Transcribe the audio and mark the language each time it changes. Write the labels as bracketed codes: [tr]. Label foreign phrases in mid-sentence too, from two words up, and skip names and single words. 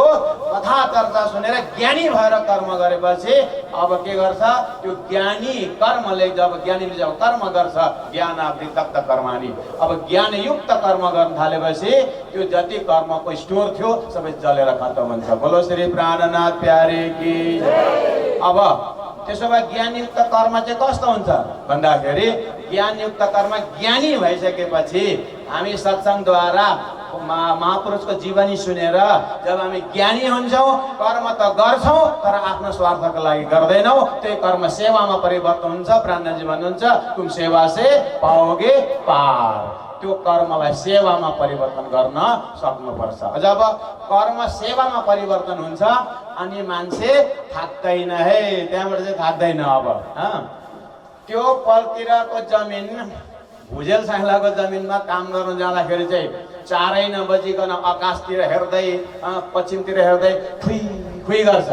[ne] कथा चर्चा सुनेर ज्ञानी भएर कर्म गरेपछि अब के गर्छ? त्यो ज्ञानी कर्मले जब ज्ञानीले जब कर्म गर्छ, [sa] ज्ञानावृत्त कर्माणि, [ne] अब ज्ञानयुक्त कर्म गर्न थालेपछि त्यो जति कर्मको स्टोर थियो सबै जलेर खत्तम हुन्छ। [hi] बोलो श्री प्राणनाथ प्यारे की। [ne] अब त्यसो भए ज्ञानयुक्त कर्म चाहिँ कस्तो हुन्छ भन्दाखेरि, ज्ञानयुक्त कर्म ज्ञानी भइसकेपछि हामी सत्सङ्गद्वारा महापुरुषको जीवनी सुनेर जब हामी ज्ञानी हुन्छौँ, कर्म त गर्छौँ तर आफ्नो स्वार्थको लागि गर्दैनौँ। त्यही कर्म सेवामा परिवर्तन हुन्छ। प्राणजी भन्नुहुन्छ [hi] तुम सेवा से पाओगे पार। [ne] त्यो कर्मलाई सेवामा परिवर्तन गर्न सक्नुपर्छ। जब कर्म सेवामा परिवर्तन हुन्छ अनि मान्छे थाक्दैन है, त्यहाँबाट चाहिँ थाक्दैन। अब त्यो पलतिरको जमिन, भुजेल साइलाको जमिनमा काम गर्नु जाँदाखेरि चाहिँ चारै नबजिकन आकाशतिर हेर्दै पश्चिमतिर हेर्दै खुइ खुइ गर्छ।